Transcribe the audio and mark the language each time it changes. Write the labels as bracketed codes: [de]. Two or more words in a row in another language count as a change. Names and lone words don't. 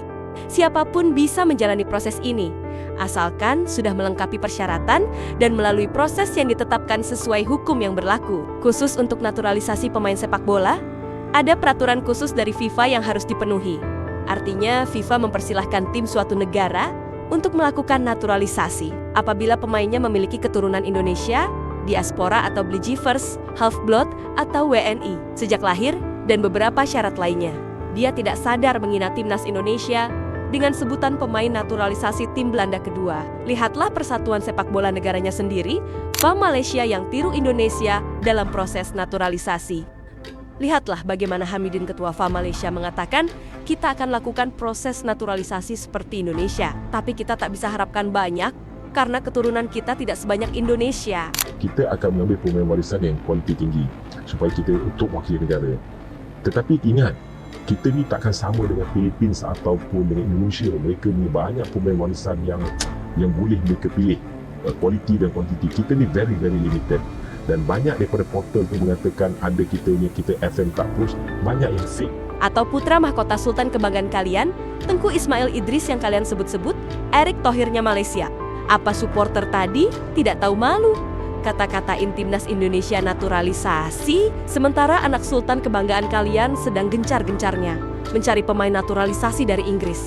[id] Siapapun bisa menjalani proses ini, asalkan sudah melengkapi persyaratan dan melalui proses yang ditetapkan sesuai hukum yang berlaku. Khusus untuk naturalisasi pemain sepak bola, ada peraturan khusus dari FIFA yang harus dipenuhi. Artinya FIFA mempersilahkan tim suatu negara untuk melakukan naturalisasi apabila pemainnya memiliki keturunan Indonesia, diaspora atau Belijivers, half-blood atau WNI sejak lahir, dan beberapa syarat lainnya. Dia tidak sadar menghina timnas Indonesia dengan sebutan pemain naturalisasi tim Belanda kedua. Lihatlah persatuan sepak bola negaranya sendiri, FAM Malaysia yang tiru Indonesia dalam proses naturalisasi. Lihatlah bagaimana Hamidin, ketua FAM Malaysia, mengatakan kita akan lakukan proses naturalisasi seperti Indonesia. Tapi kita tak bisa harapkan banyak karena keturunan kita tidak sebanyak Indonesia. [ms] Kita akan mengambil pemain warisan yang kualiti tinggi supaya kita untuk wakil negara. Tetapi ingat, kita ni takkan sama dengan Philippines ataupun dengan Indonesia. Mereka ni banyak pemain warisan yang boleh mereka pilih. Kualiti dan kuantiti kita ni [en] very limited. [ms] Dan banyak daripada portal tu mengatakan ada kita FM tak push, banyak yang fake. [id] Atau putra mahkota Sultan kebanggaan kalian, Tengku Ismail Idris yang kalian sebut-sebut, Erick Thohirnya Malaysia. Apa supporter tadi tidak tahu malu? Kata-katain timnas Indonesia naturalisasi, sementara anak Sultan kebanggaan kalian sedang gencar-gencarnya mencari pemain naturalisasi dari Inggris.